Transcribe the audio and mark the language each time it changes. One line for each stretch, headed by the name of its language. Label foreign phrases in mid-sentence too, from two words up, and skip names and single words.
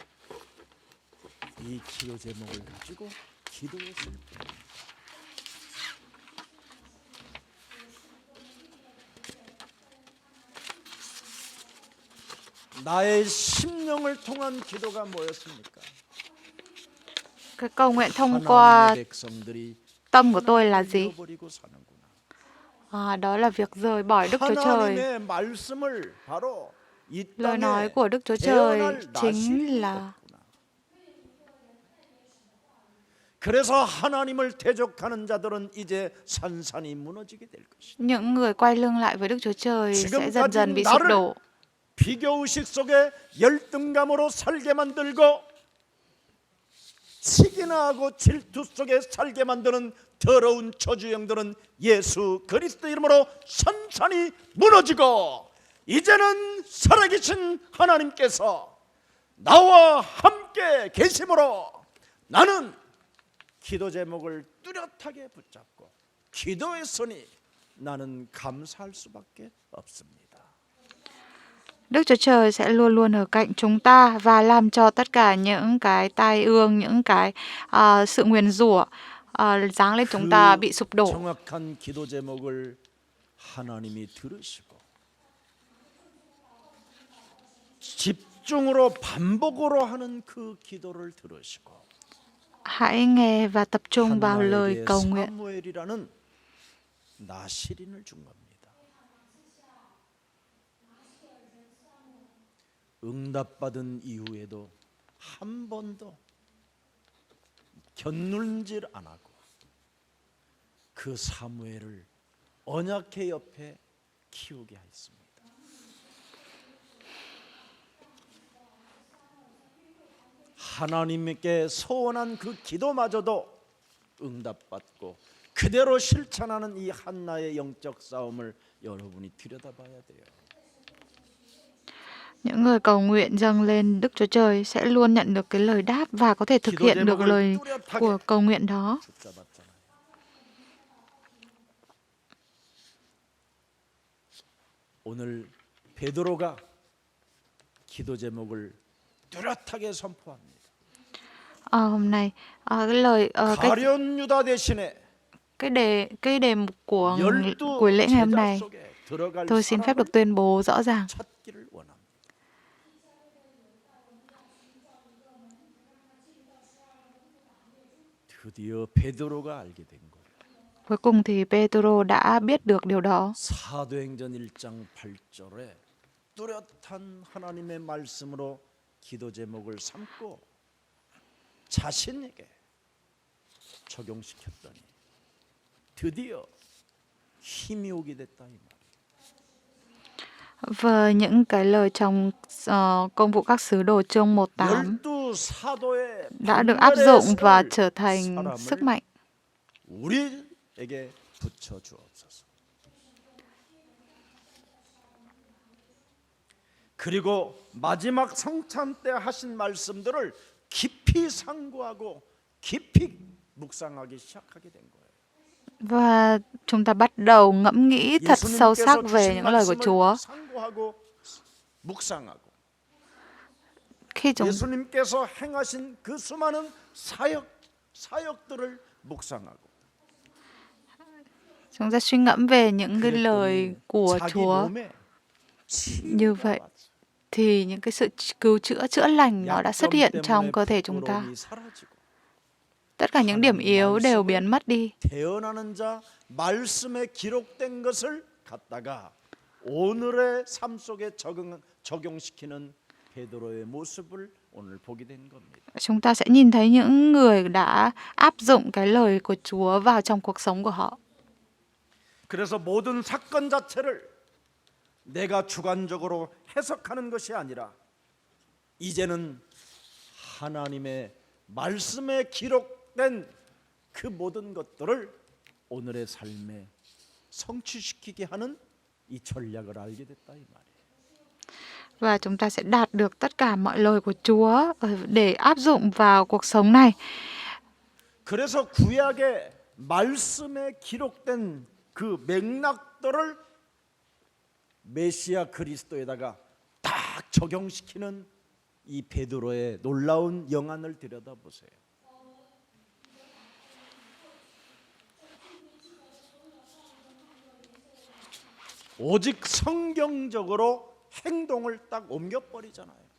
Korean: 이 기도 제목을 가지고 기도했을 때 나의 심령을 통한 기도가 뭐였습니까?
Vietnamese: Cái cầu nguyện thông qua
Korean: 하나님의 백성들이
Vietnamese: tâm của tôi là gì?
Korean: 잃어버리고 사는구나.
Vietnamese: Đó là việc rời bỏ Đức Chúa Trời.
Korean: 하나님의 말씀을 바로 이
Vietnamese: Lời nói
Korean: 땅에
Vietnamese: của Đức Chúa Trời
Korean: 태어날
Vietnamese: chính
Korean: 낯이
Vietnamese: là
Korean: 없구나. 그래서 하나님을 대적하는 자들은 이제 산산이 무너지게 될 것이다.
Vietnamese: những người quay lưng lại với Đức Chúa Trời sẽ dần dần bị sụp
Korean: 나를
Vietnamese: đổ.
Korean: 비교의식 속에 열등감으로 살게 만들고 시기나하고 질투 속에 살게 만드는 더러운 저주영들은 예수 그리스도 이름으로 산산이 무너지고 이제는 살아계신 하나님께서 나와 함께 계심으로 나는 기도 제목을 뚜렷하게 붙잡고 기도했으니 나는 감사할 수밖에 없습니다.
Vietnamese: Đức Chúa Trời sẽ luôn luôn ở cạnh chúng ta và làm cho tất cả những cái tai ương, những cái sự nguyền rủa giáng lên chúng ta bị sụp đổ.
Korean: 정확한 기도 제목을 하나님이 들으시고 집중으로 반복으로 하는 그 기도를 들으시고
Vietnamese: Hãy nghe và tập trung vào lời
Korean: 한나에게
Vietnamese: cầu nguyện.
Korean: 사무엘이라는 나시린을 준 겁니다. 응답받은 이후에도 한 번도 견눈질 안 하고 그 사무엘을 언약궤 옆에 키우게 하였습니다. 하나님께 소원한 그 기도마저도 응답받고 그대로 실천하는 이 한나의 영적 싸움을 여러분이 들여다봐야 돼요.
Vietnamese: Những người cầu nguyện dâng lên Đức Chúa Trời sẽ luôn nhận được cái lời đáp và có thể thực hiện được lời của cầu nguyện đó.
Korean: 붙잡았잖아요. 오늘 베드로가 기도 제목을 뚜렷하게 선포합니다.
Vietnamese: Hôm nay cái lời
Korean: 가련 유다 대신에
Vietnamese: cái đề mục của
Korean: 열두
Vietnamese: buổi lễ ngày hôm
Korean: 제자
Vietnamese: nay,
Korean: 속에 들어갈
Vietnamese: tôi xin phép
Korean: 사람을
Vietnamese: được tuyên bố rõ ràng.
Korean: 찾기를 원합니다. 드디어 베드로가 알게 된 거예요.
Vietnamese: Cuối cùng thì Pêtôrô đã biết được điều đó.
Korean: 사도행전 1장 8절에 뚜렷한 하나님의 말씀으로 기도 제목을 삼고 자신에게 적용시켰더니 드디어 힘이 오게 됐다 이 말이에요.
Vietnamese: Và những cái lời trong công vụ các sứ đồ chương 1:8
Korean: 열두 사도의
Vietnamese: đã được áp dụng và
Korean: 분별의
Vietnamese: trở thành sức
Korean: 사람을
Vietnamese: mạnh.
Korean: 우리에게 붙여 주옵소서. 그리고 마지막 성찬 때 하신 말씀들을 깊이 상고하고 깊이 묵상하기 시작하게 된 거예요.
Vietnamese: Và chúng ta bắt đầu ngẫm nghĩ thật sâu sắc về những lời của Chúa.
Korean: 상고하고 묵상하고
Vietnamese: Khi
Korean: 예수님께서 행하신 그 수많은 사역들을 묵상하고
Vietnamese: chúng ta suy ngẫm về những cái lời của
Korean: 자기
Vietnamese: Chúa,
Korean: 몸에
Vietnamese: như vậy thì những cái sự cứu chữa, chữa lành nó đã xuất hiện trong cơ thể chúng ta.
Korean: 부끄러움이 사라지고
Vietnamese: Tất cả những điểm yếu đều biến mất đi.
Korean: 태어나는 자 말씀에 기록된 것을 갖다가 오늘의 삶 속에 적용시키는 베드로의 모습을 오늘 보게 된 겁니다.
Vietnamese: Chúng ta sẽ nhìn thấy những người đã áp dụng cái lời của Chúa vào trong cuộc sống của họ.
Korean: 그래서 모든 사건 자체를 내가 주관적으로 해석하는 것이 아니라 이제는 하나님의 말씀에 기록된 그 모든 것들을 오늘의 삶에 성취시키게 하는 이 전략을 알게 됐다 이 말이에요.
Vietnamese: Và chúng ta sẽ đạt được tất cả mọi lời của Chúa để áp dụng vào cuộc sống này.
Korean: 그래서 구약의 말씀에 기록된 그 맥락들을 메시아 그리스도에다가 적용시키는 이 베드로의 놀라운 영안을 들여다보세요. 오직 성경적으로 행동을 딱 옮겨버리잖아요.